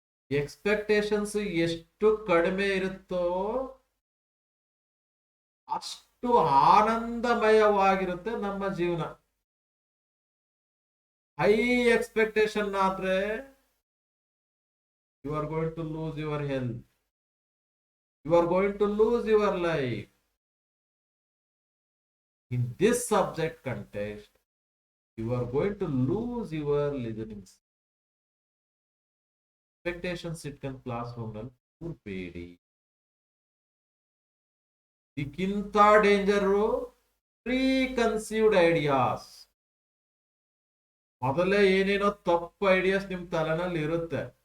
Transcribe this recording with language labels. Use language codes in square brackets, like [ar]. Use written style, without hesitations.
[kn] Expectations ಎಷ್ಟು ಕಡಿಮೆ ಇರುತ್ತೋ ಅಷ್ಟು ಆನಂದಮಯವಾಗಿರುತ್ತೆ ನಮ್ಮ ಜೀವನ. [en] high expectation [kn] ಆದ್ರೆ [en] You are going to lose your health, you are going to lose your life. In this subject context, you are going to lose your listening. [kn] Expectations ಇಟ್ಕೊಂಡು class room ನಲ್ಲಿ ಕೂರ್ಬೇಡಿ. ಇದಕ್ಕಿಂತ [en] Danger preconceived ideas. [kn] ಮೊದಲೇ ಏನೇನೋ ತಪ್ಪು ideas ನಿಮ್ ತಲೆನಲ್ಲಿ ಇರುತ್ತೆ.